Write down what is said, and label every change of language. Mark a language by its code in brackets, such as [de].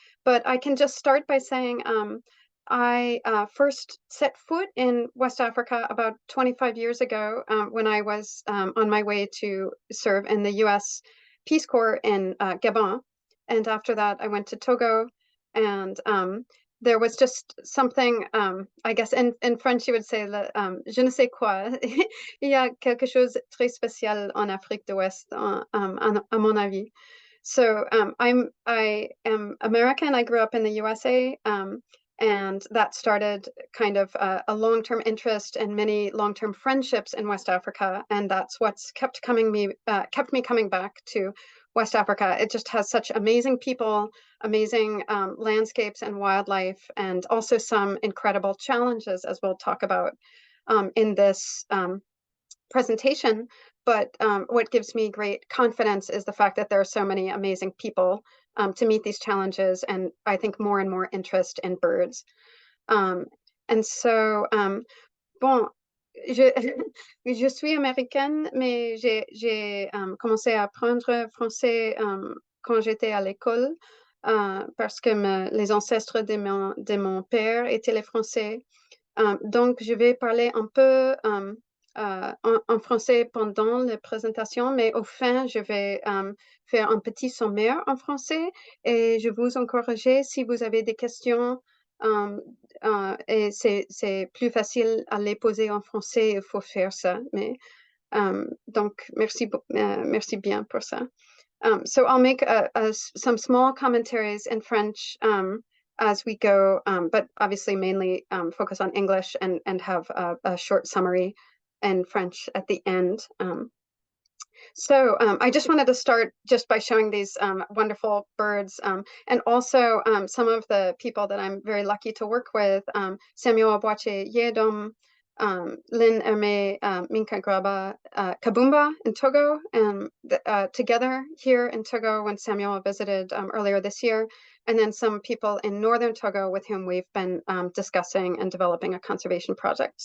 [en] But I can just start by saying I first set foot in West Africa about 25 years ago when I was on my way to serve in the US Peace Corps in Gabon. And after that, I went to Togo, and there was just something, I guess in French you would say, je ne sais quoi. [fr] Il y a quelque chose de très spécial en Afrique de l'Ouest, à mon avis. [en] So I am American. I grew up in the USA, and that started kind of a long-term interest and many long-term friendships in West Africa, and that's what's kept me coming back to West Africa. It just has such amazing people, amazing landscapes and wildlife, and also some incredible challenges, as we'll talk about in this presentation. But what gives me great confidence is the fact that there are so many amazing people to meet these challenges, and I think more and more interest in birds. [fr] And so, bon, je, je suis américaine, mais j'ai commencé à apprendre français quand j'étais à l'école, parce que les ancêtres de mon père étaient les Français. Donc, je vais parler un peu en français pendant la présentation, mais au fin, je vais faire un petit sommaire en français et je vous encourage, si vous avez des questions, et c'est plus facile à les poser en français, il faut faire ça. Mais, donc, merci bien pour ça. [en] So I'll make some small commentaries in French as we go, but obviously mainly focus on English and have a short summary in French at the end. So I just wanted to start just by showing these wonderful birds, and also some of the people that I'm very lucky to work with, Samuel Abwache Yedom, Lynn Hermé, Minka Graba, Kabumba in Togo, and together here in Togo when Samuel visited earlier this year, and then some people in northern Togo with whom we've been discussing and developing a conservation project.